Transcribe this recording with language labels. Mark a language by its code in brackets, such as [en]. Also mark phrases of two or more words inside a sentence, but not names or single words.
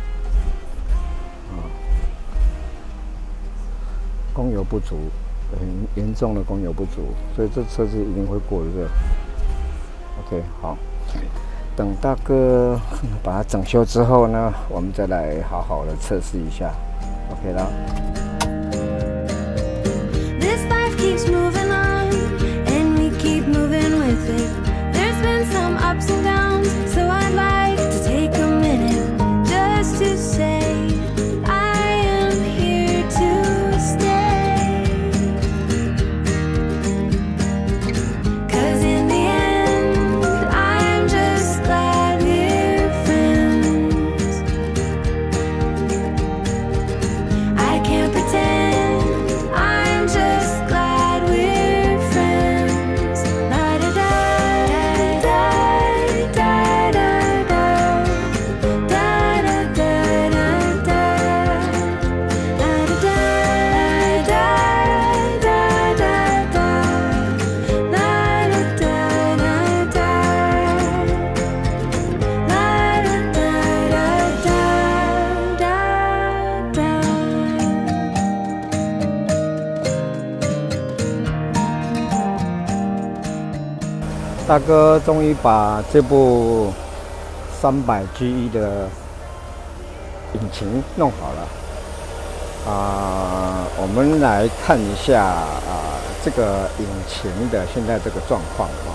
[zh] 供油不足，很严重的供油不足，所以这车子一定会过热。OK， 好，等大哥把它整修之后呢，我们再来好好的测试一下。OK 啦。 [en] This life keeps moving on, and we keep moving with it. There's been some ups and downs, so I'd like to take a minute just to say I am here to stay. 'Cause in the end, I'm just glad we're friends. I can't pretend I'm just glad we're friends. La da da da da da da da da da da da da da la da da da da da da la da da da da la da da da da da. [zh] 大哥终于把这部300GE 的引擎弄好了。我们来看一下这个引擎的现在这个状况啊。